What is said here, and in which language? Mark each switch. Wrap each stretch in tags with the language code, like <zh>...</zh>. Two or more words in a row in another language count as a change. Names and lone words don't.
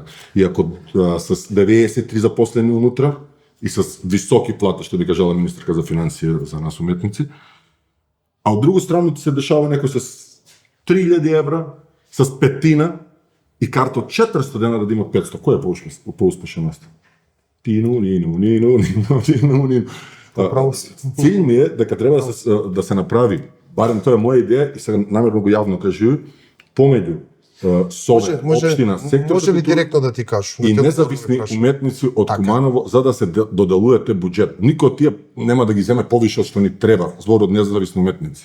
<mk>И ако с 93 запослени унутра и с високи плати, што би кажала министерка за финансија за нас уметници, а од друга страна ти се дешава некој с 3.000 евра, с петина и карта од 400 денари да има 500. Кој е поуспешен? Нину. Право си.</mk> <sr>Cilj mi je</sr> <mk>дека треба да се направи, барем тоа е моја идеја и сега намерно го јавно кажувам, помеѓу Совет, општина, сектор може ли култура директно да ти кажу? и независни уметници од Куманово за да се доделувате буџет. Никој од тие нема да ги земе повише од што ни треба, збор од независни уметници.</mk>